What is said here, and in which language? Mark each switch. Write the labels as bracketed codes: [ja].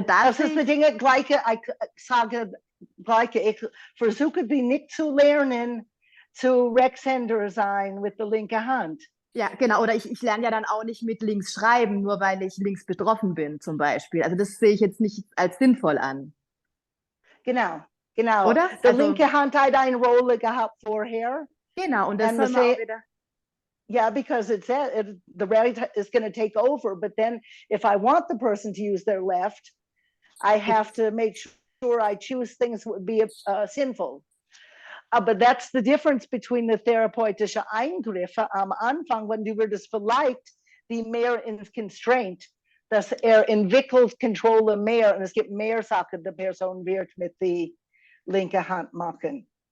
[de] das ist die Dinge gleiche, ich sage gleiche, ich versuche die nicht zu lernen, zu Rechtshänder sein mit der linken Hand. Ja, genau, oder ich lerne ja dann auch nicht mit links schreiben, nur weil ich links betroffen bin zum Beispiel. Also das sehe ich jetzt nicht als sinnvoll an. Genau, genau. Oder? Die linke Hand hat eine Rolle gehabt vorher. Genau, und das soll man auch wieder... [en] Yeah, because the right is going to take over. But then if I want the person to use their left, I have to make sure I choose things that would be sinful. But that's the difference between the [de] therapeutische Eingriffe am Anfang, wenn du würdest vielleicht die mehr ins Constraint, dass entwickelt Kontrolle mehr und es gibt mehr Sachen, die Person wird mit die linke Hand machen.